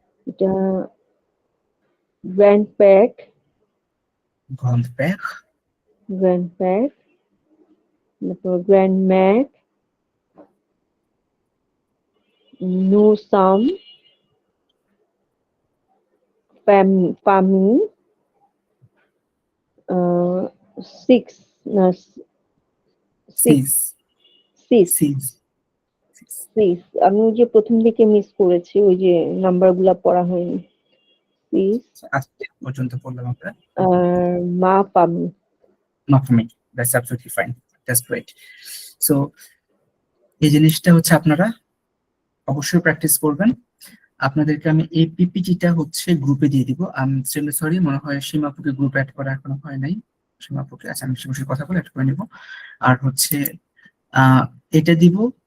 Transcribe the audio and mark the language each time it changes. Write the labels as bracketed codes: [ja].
[fr] এটা grandpère, grand-père, তারপর grandmère, nous sommes famille, six, না, six, six, six, six, [bn] six, আমি ওই যে প্রথম দিকে মিস করেছি, ওই যে নাম্বার গুলা পড়া হয়নি। [fr] six, [bn] আজকে পর্যন্ত পড়লাম আমরা। আর মা famille, [en] Not for me, that's absolutely fine, that's great. [bn] So এই জিনিসটা হচ্ছে আপনারা অবশ্যই প্র্যাকটিস করবেন। আপনাদেরকে আমি এই পিপিটিটা হচ্ছে গ্রুপে দিয়ে দিব। আমি এক্সট্রিমলি সরি, মনে হয় সীমাপুকে গ্রুপ অ্যাড করা এখনো হয় নাই। সীমাপুকে, আচ্ছা আমি সীমার কথা বলে অ্যাড করে নিব। আর হচ্ছে এটা দিব।